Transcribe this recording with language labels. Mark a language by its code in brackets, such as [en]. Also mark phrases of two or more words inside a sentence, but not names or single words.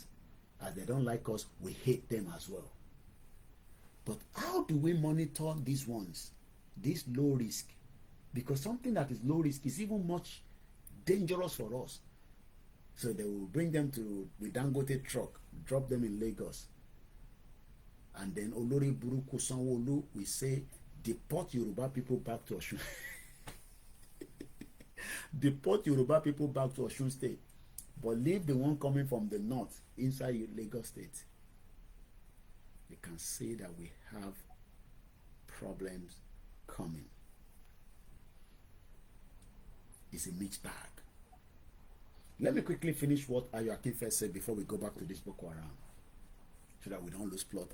[en] As they don't like us, we hate them as well. But how do we monitor these ones, this low risk? Because something that is low risk is even much dangerous for us. So they will bring them to the Dangote truck, drop them in Lagos. And then [yo] Olori Buruku [en] Sanwo-Olu will say, deport Yoruba people back to Osun. Deport Yoruba people back to Osun State. But leave the one coming from the north inside Lagos State. We can say that we have problems coming. It's a mixed bag. Let me quickly finish what Ayo Akinfe said before we go back to this Boko Haram, so that we don't lose plot.